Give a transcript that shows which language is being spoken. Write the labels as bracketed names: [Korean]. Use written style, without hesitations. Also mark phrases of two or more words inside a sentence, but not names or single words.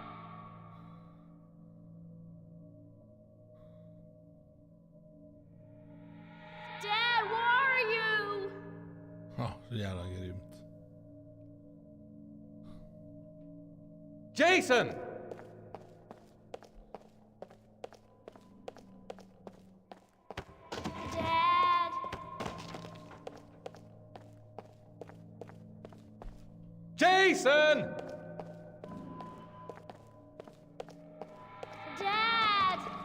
[English] Dad, where are you? [Swedish] Ja, så jävla grymt. [English] Jason! Dad! Jason! Dad!